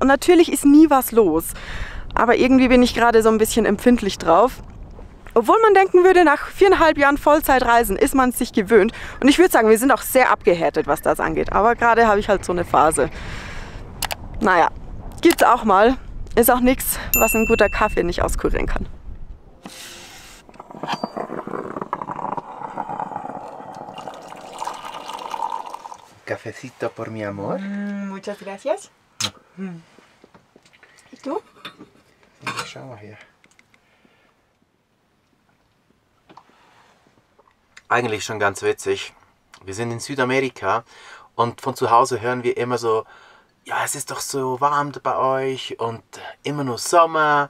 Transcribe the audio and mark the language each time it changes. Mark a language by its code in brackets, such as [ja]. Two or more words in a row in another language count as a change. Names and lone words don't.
[de] Und natürlich ist nie was los. Aber irgendwie bin ich gerade so ein bisschen empfindlich drauf. Obwohl man denken würde, nach 4,5 Jahren Vollzeitreisen ist man es sich gewöhnt. Und ich würde sagen, wir sind auch sehr abgehärtet, was das angeht. Aber gerade habe ich halt so eine Phase. Naja, gibt's auch mal. Ist auch nichts, was ein guter Kaffee nicht auskurieren kann. [es] Cafecito por mi amor. Muchas gracias. ¿Y tú? [de] Ja, schau mal her. Eigentlich schon ganz witzig. Wir sind in Südamerika und von zu Hause hören wir immer so, ja, es ist doch so warm bei euch und immer nur Sommer.